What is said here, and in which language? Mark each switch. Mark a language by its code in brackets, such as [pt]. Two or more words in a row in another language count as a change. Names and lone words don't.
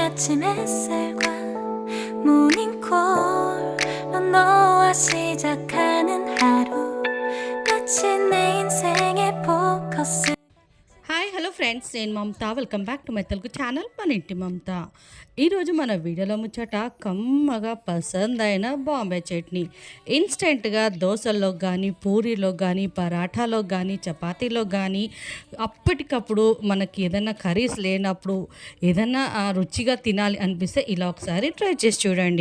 [ko] 아침 햇살과 모닝콜로 너와 시작하는 하루 마치 내 인생의 포커스. [en] hi hello friends, [te] నేను మమత. [en] welcome back to my Telugu channel [te] మన ఇంటి మమత. ఈరోజు మన వీడియోలో ముచ్చట కమ్మగా పసందైన బాంబే చట్నీ. ఇన్స్టెంట్గా దోశల్లో కానీ, పూరీలో కానీ, పరాఠాలో కానీ, చపాతీలో కానీ, అప్పటికప్పుడు మనకి ఏదైనా కర్రీస్ లేనప్పుడు ఏదైనా రుచిగా తినాలి అనిపిస్తే ఇలా ఒకసారి ట్రై చేసి చూడండి.